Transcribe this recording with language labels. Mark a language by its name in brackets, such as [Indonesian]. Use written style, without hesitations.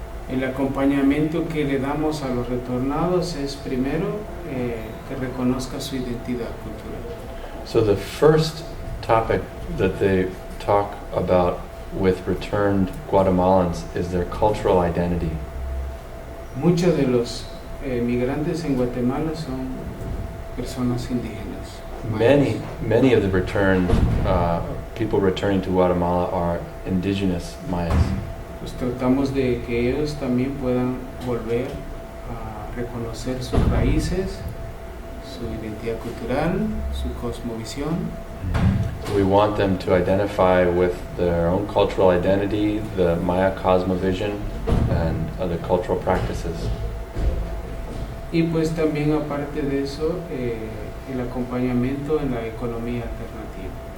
[Spanish] El acompañamiento que le damos a los retornados es primero que reconozca su identidad cultural. [English] So the first topic that they talk about with returned Guatemalans is their cultural identity. [Spanish] Muchos de los migrantes en Guatemala son personas indígenas. [English] Many of the returned people returning to Guatemala are indigenous Mayas. [Spanish] Pues tratamos de que ellos también puedan volver a reconocer sus raíces, su identidad cultural, su cosmovisión. [English] So we want them to identify with their own cultural identity, the Maya cosmovision, and other cultural practices. [Spanish] Y pues también aparte de eso, el acompañamiento en la economía alternativa.